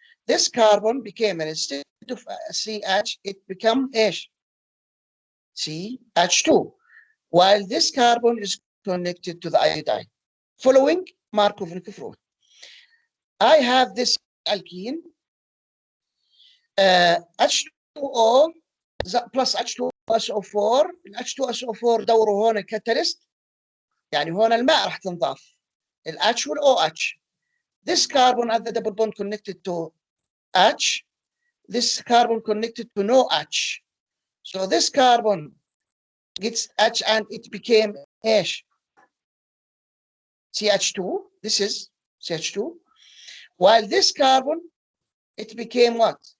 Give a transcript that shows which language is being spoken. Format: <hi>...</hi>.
<en>This carbon became, and instead of CH, it became CH2, while this carbon is connected to the iodine. Following Markov-Nikov rule, I have this alkene, H2O plus H2SO4.</en> <ar>H2SO4 دوره هون الكاتاليست، يعني هون الماء راح تنضاف. ال H وال OH.</ar> <en>This carbon at the double bond connected to H, this carbon connected to no H. So this carbon gets H and it became H. CH2, this is CH2. While this carbon, it became what?</en>